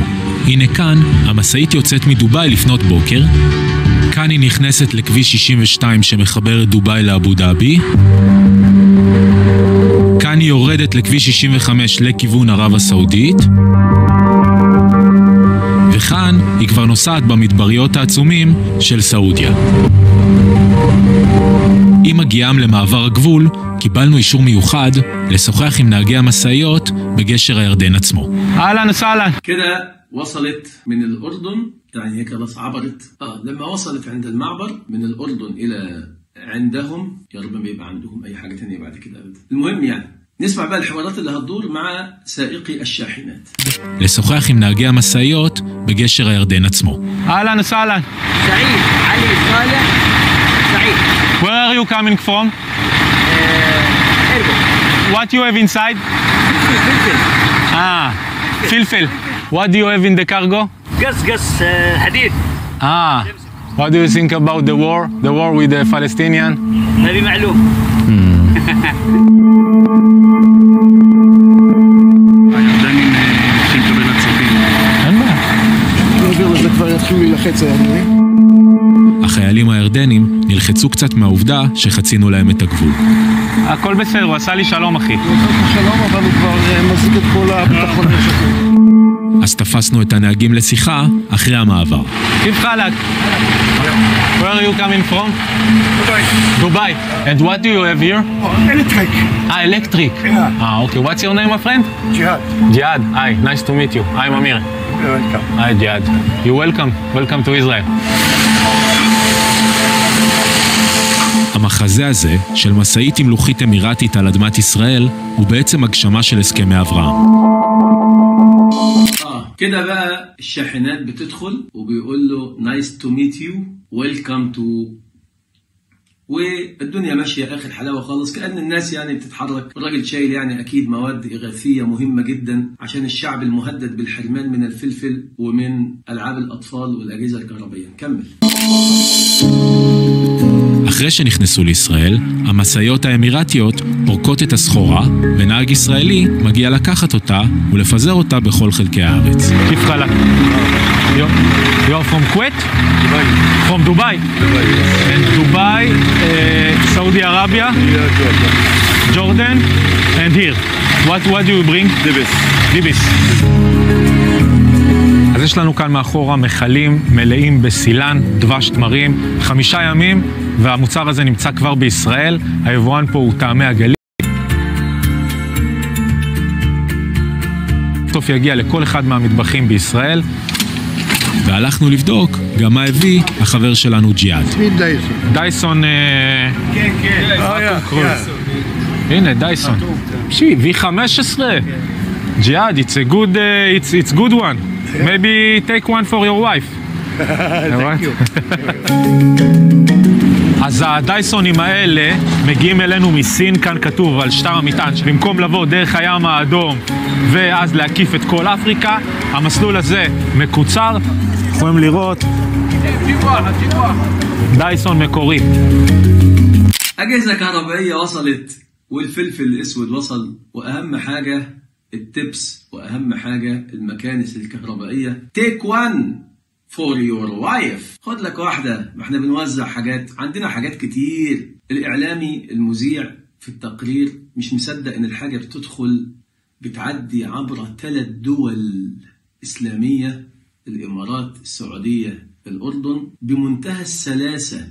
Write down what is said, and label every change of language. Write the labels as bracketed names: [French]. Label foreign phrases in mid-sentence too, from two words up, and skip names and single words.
[Hebrew] הנה כאן, המסעית יוצאת מדובאי לפנות בוקר, כאן היא נכנסת לכביש 62 שמחבר את דובאי לאבו דאבי, כאן היא יורדת לכביש 65 לכיוון ערב הסעודית, וכאן היא כבר נוסעת במדבריות העצומים של סעודיה. עם הגיעם למעבר הגבול, קיבלנו אישור מיוחד לשוחח עם נהגי המסעיות בגשר הירדן עצמו. [Arabic] أهلا وسهلا. كده وصلت من الأردن، يعني هي خلاص عبرت. لما وصلت عند المعبر من الأردن إلى عندهم، يا رب ما يبقى عندهم أي حاجة تانية بعد كده أبدا. المهم يعني نسمع بقى الحوارات اللي هتدور مع سائقي الشاحنات. [Hebrew] לשוחח עם נהגי המסעיות בגשר הירדן עצמו. [Arabic] أهلا وسهلا. سعيد علي صالح سعيد. [English] Where are you coming from? Erbil. What you have inside? [Arabic] فلفل. فلفل. [English] What do you have in the cargo? [Arabic] قص حديد. [English] What do you think about the war with the Palestinian? [Arabic] ما في معلوم. [Hebrew] הירדנים צריכים לקבל עצבים. אין בעיה. מעבר לזה כבר יתחילו להילחץ הירדנים. החיילים הירדנים נלחצו קצת מהעובדה שחצינו להם את הגבול. הכל בסדר, הוא עשה לי שלום אחי. שלום, אבל הוא כבר מזיק את כל הביטחון שלו. אז תפסנו את הנהגים לשיחה אחרי המעבר. [Arabic] كيف حالك. [English] Where are you coming from? Dubai. And what do you have here? Electric. Electric. Yeah. Okay. What's your name, my friend? Jihad. Jihad. Hi. Nice to meet you. I'm Amir. You're welcome. Hi, Jihad. You're welcome. Welcome to Israel. [Hebrew] המחזה הזה של מסעית עם לוחית אמירתית על אדמת ישראל הוא בעצם הגשמה של הסכמי אברהם. [Arabic] كده بقى الشاحنات بتدخل وبيقول له [English] nice to meet you welcome to، [Arabic] والدنيا ماشية آخر حلاوة خالص، كأن الناس يعني بتتحرك. الراجل شايل يعني أكيد مواد إغاثية مهمة جدا عشان الشعب المهدد بالحرمان من الفلفل ومن ألعاب الأطفال والأجهزة الكهربائية. نكمل. [Hebrew] אחרי שנכנסו לישראל, המסעיות האמירתיות פורקות את הסחורה, ונהג ישראלי מגיע לקחת אותה ולפזר אותה בכל חלקי הארץ. [Arabic] كيف حالك. [English] You're from Kuwait? Dubai. From Dubai? Dubai, yes. And Dubai, Saudi Arabia, Jordan, and here. What do you bring? Dibis. [Hebrew] אז יש לנו כאן מאחורה מחלים מלאים בסילן, דבש תמרים, 5 ימים, והמוצר הזה נמצא כבר בישראל. היבואן פה הוא טעמי הגליל. בסוף יגיע לכל אחד מהמטבחים בישראל. והלכנו לבדוק גם מה הביא החבר שלנו ג'יהאד. דייסון... כן, כן. הנה, דייסון. V15. ג'יהאד, [English] it's good one. Maybe take one for your wife. Thank you. [Hebrew] אז הדייסונים האלה מגיעים אלינו מסין, כאן כתוב על שטר המטען שבמקום לבוא דרך הים האדום ואז להקיף את כל אפריקה, המסלול הזה מקוצר, יכולים לראות דייסון מקורי. [Arabic] أجهزة كهربائية وصلت والفلفل الأسود وصل، وأهم حاجة التبس، وأهم حاجة المكانس الكهربائية. [English] تيك 1 for your wife. [Arabic] خد لك واحدة، ما احنا بنوزع حاجات، عندنا حاجات كتير. الإعلامي المذيع في التقرير مش مصدق إن الحاجة بتدخل بتعدي عبر 3 دول إسلامية، الإمارات، السعودية، الأردن، بمنتهى السلاسة.